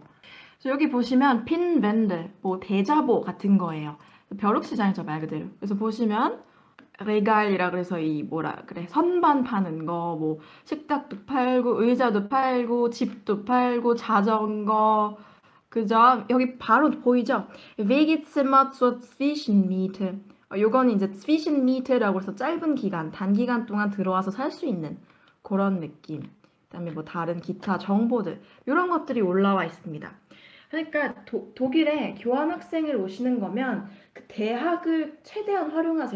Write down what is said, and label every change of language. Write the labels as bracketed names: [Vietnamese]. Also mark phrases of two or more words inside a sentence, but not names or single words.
[Korean] 그래서 여기 보시면 핀밴드, 뭐 대자보 같은 거예요. 벼룩시장이죠 말 그대로. 그래서 보시면 레갈이라 그래서 이 뭐라 그래 선반 파는 거, 뭐 식탁도 팔고 의자도 팔고 집도 팔고 자전거 그죠? 여기 바로 보이죠? [German] Wegezimmer zur Zwischenmiete. [Korean] 요거는 이제 Zwischenmiet라고 해서 짧은 기간, 단기간 동안 들어와서 살 수 있는 그런 느낌. 그다음에 뭐 다른 기타 정보들 이런 것들이 올라와 있습니다. 그러니까 독일에 교환학생을 오시는 거면 그 대학을 최대한 활용하세요.